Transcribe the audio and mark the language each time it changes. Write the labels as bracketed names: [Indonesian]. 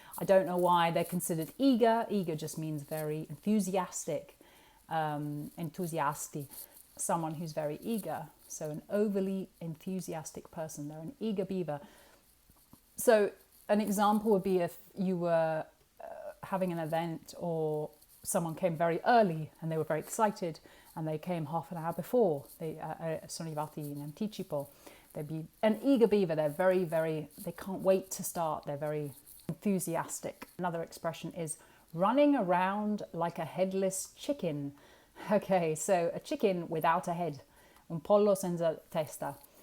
[English] I don't know why they're considered eager. Eager just means very enthusiastic, enthusiasti, someone who's very eager. So an overly enthusiastic person. They're an eager beaver. So an example would be if you were having an event or someone came very early and they were very excited and they came half an hour before. [Italian] They sono arrivati in anticipo. [English] They'd be an eager beaver. They're very, they can't wait to start. They're very enthusiastic. Another expression is running around like a headless chicken. Okay, so a chicken without a head. [Italian] Un pollo senza testa.